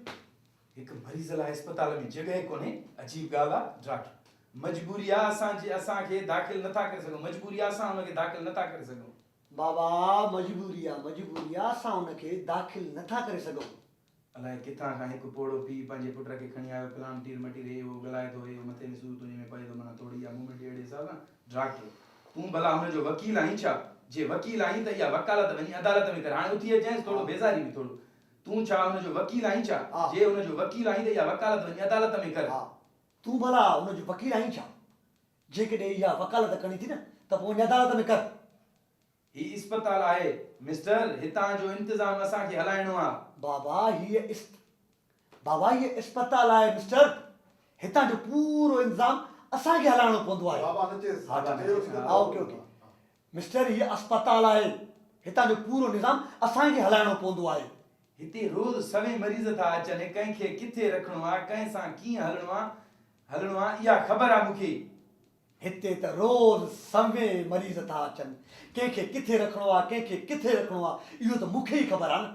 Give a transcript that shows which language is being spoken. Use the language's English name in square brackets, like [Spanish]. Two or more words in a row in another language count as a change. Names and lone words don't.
[Sindhi] हिकु मरीज़ लाइ अस्पताल में जॻह कोन्हे अजीब ॻाल्हि आहे डॉक्टर मजबूरी आहे असांखे दाख़िल नथा करे सघूं मजबूरी आहे असां हुनखे दाख़िल नथा करे सघूं बाबा मजबूरी आहे असां हुनखे दाख़िल नथा करे सघूं अलाए किथां खां हिकु पोड़ो पी पंहिंजे पुट खे खणी आयो फलाण तीर मटी रे उहो ॻाल्हाए थो हे मथे में सूर तुंहिंजे में पए थो माना थोरी आहे मूवमेंट अहिड़े हिसाब सां डॉक्टर तूं भला हुन जो वकील आहीं छा? जे वकील आहीं त इहा वकालत वञी अदालत में कर। हाणे उथी अचेंसि थोरो बेज़ारी में थोरो। तूं छा हुन जो वकील आहीं छा? हा। जे हुन जो वकील आहीं त इहा वकालत वञी अदालत में कर। हा तूं भला हुनजो वकील आहीं छा? जेकॾहिं इहा वकालत करणी थी न त पोइ वञी अदालत में कर। ही इस्पताल आहे मिस्टर, हितां जो इंतज़ाम असांखे हलाइणो आहे। बाबा हीअ इस्पताल आहे मिस्टर, हितां जो पूरो इंतज़ाम असांखे हलाइणो पवंदो आहे। बाबा न चएसि। हा [English] OK OK [Sindhi] मिस्टर हीअ अस्पताल आहे, हितां जो पूरो निज़ाम असांखे हलाइणो पवंदो आहे। हिते रोज़ सवे मरीज़ था अचनि, कंहिंखे किथे रखणो आहे, कंहिं सां कीअं हलणो आहे इहा ख़बर आहे मूंखे। हिते त रोज़ सवे मरीज़ था अचनि, कंहिंखे किथे रखणो आहे, कंहिंखे किथे रखणो आहे, इहो त मूंखे ई ख़बर आहे न।